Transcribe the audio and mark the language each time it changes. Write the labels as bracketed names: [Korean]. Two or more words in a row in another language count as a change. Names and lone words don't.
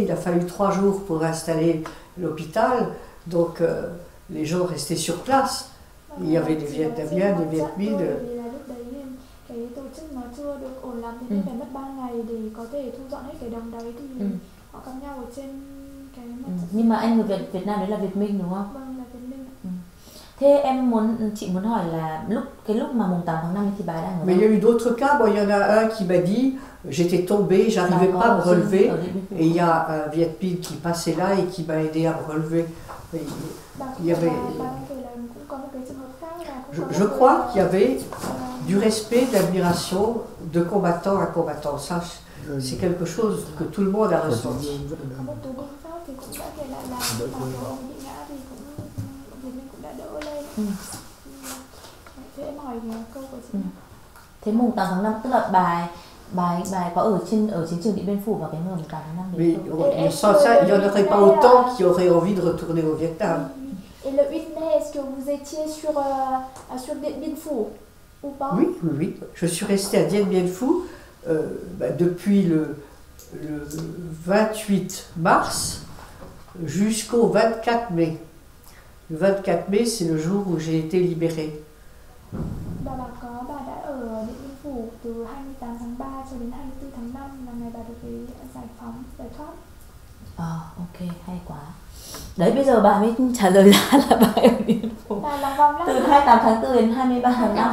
[French] Il a fallu 3 jours pour installer l'hôpital. Donc, les gens restaient sur place. Il y avait des Vietnamiens, des Viet Minh. [Vietnamese] Vì là lúc đấy cái tổ chức nó chưa được ổn lắm, thế nên phải mất 3 ngày để có thể thu dọn hết cái đồng đấy thì họ gặp nhau ở trên cái mặt trận. Nhưng mà anh người Việt Nam đấy là Việt Minh đúng không? Vâng, là Việt Minh. Thế chị muốn hỏi là lúc mà mùng 8 tháng 5 thì bà đang ở [French] Mais il y a [Vietnamese] đâu? [French] eu d'autres cas. Bon, il y en a un qui m'a dit j'étais tombé, j'arrivais pas à me relever. Et il y a un Viet Minh qui passait là et qui m'a aidé à me relever. Et [Vietnamese] Bà [French] il y avait, [Vietnamese] đang kể là cũng có một cái trường hợp khác là cũng có [French] je [Vietnamese] một [French] crois [Vietnamese] người, [French] qu'il y avait du respect, d'admiration de combattant à combattant. Ça, c'est quelque chose que tout le monde a ressenti. [Vietnamese] có một tù binh Pháp thì cũng đã kể lại là lúc mà ông bị ngã thì cũng Việt Minh cũng đã đỡ lên. Thế em hỏi câu của chị. Thế mùng 8 tháng 5 tức là bà ấy có ở chiến trường Điện Biên Phủ vào cái ngày mùng 8 tháng 5 đấy [French] Mais [Vietnamese] không? [French] sans ça, il n'y en aurait pas autant qui auraient envie de retourner au Vietnam. Et le 8 mai, est-ce que vous étiez sur Điện Biên Phủ ou pas? Oui, oui, oui. Je suis resté à Dien Bien Phu depuis le 28 mars jusqu'au 24 mai. Le 24 mai, c'est le jour où j'ai été libérée. [Vietnamese] Bà đã ở Điện Biên Phủ từ 28 tháng 3 cho đến 24 tháng 5 là ngày bà được giải phóng, giải thoát. Ok, hay quá. Đấy bây giờ bà mới trả lời là bà ở Điện Phủ. Bà lòng vòng lắm. Từ 28 tháng 4 đến 23 tháng 5.